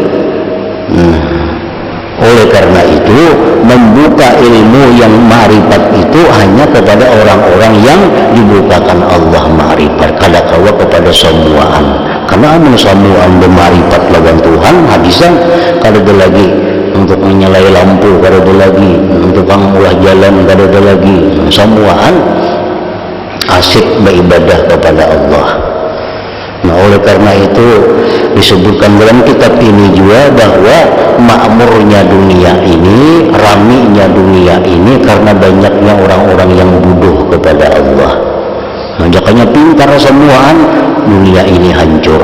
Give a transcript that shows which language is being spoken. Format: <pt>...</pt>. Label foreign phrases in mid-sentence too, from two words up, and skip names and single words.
<id>Oleh karena itu, membuka ilmu yang ma'rifat itu hanya kepada orang-orang yang dibukakan Allah ma'rifat,</id> <bjn>kada kawa kepada semuaan. Karena amun semuaan berma'rifat lawan Tuhan, habisan kada ada lagi untuk menyalai lampu, kada ada lagi untuk pengulah jalan, kada ada lagi.</bjn> <id>Semuaan asik beribadah kepada Allah. Nah, oleh karena itu disebutkan dalam kitab ini juga bahwa makmurnya dunia ini, raminya dunia ini karena banyaknya orang-orang yang bodoh kepada Allah. Nah, makanya pintar semuaan, dunia ini hancur.</id>